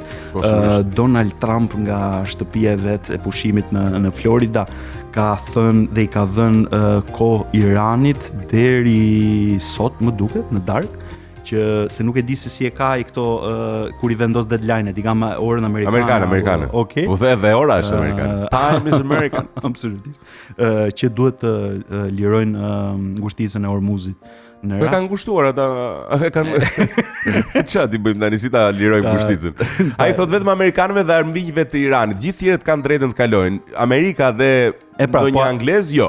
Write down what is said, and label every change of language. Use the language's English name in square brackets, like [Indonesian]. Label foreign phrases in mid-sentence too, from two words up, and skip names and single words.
[Albanian] Donald Trump nga shtëpia e vet e pushimit në Florida ka thënë dhe i ka dhënë kohë Iranit deri sot, më duket, në darkë, që se nuk e di se si e ka i këto kur i vendos deadline-et, i ka orën amerikane. Okej. U the dhe ora është amerikane. [English] Time is American. [Albanian] Absolutisht. Që duhet të lirojnë ngushticën e Hormuzit. Po kanë ngushtuar ata, kanë çfarë ti bëjmë tani si ta lirojmë ngushticën? Ai thot vetëm amerikanëve dhe armiqve të Iranit, gjithë tjerët kanë drejtën të kalojnë. Amerika dhe ndonjë anglez jo.